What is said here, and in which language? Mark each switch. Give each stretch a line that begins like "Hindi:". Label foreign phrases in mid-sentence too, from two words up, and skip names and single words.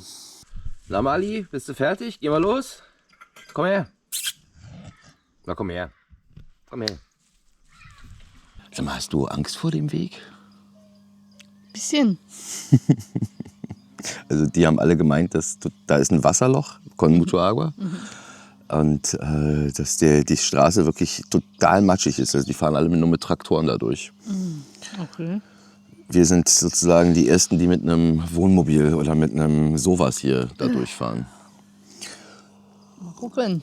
German: Na Mali, bist du fertig? Geh mal los. Komm her. Na komm her. Komm her. Sag mal, hast du Angst vor dem Weg? Bisschen. Also die haben alle gemeint, dass da ist ein Wasserloch,
Spanish: con mucho agua.
German: Und dass die Straße wirklich total matschig ist. Also die fahren alle nur mit Traktoren da durch. Okay. Wir sind sozusagen die Ersten, die mit einem Wohnmobil oder mit einem sowas hier da durchfahren. Mal gucken.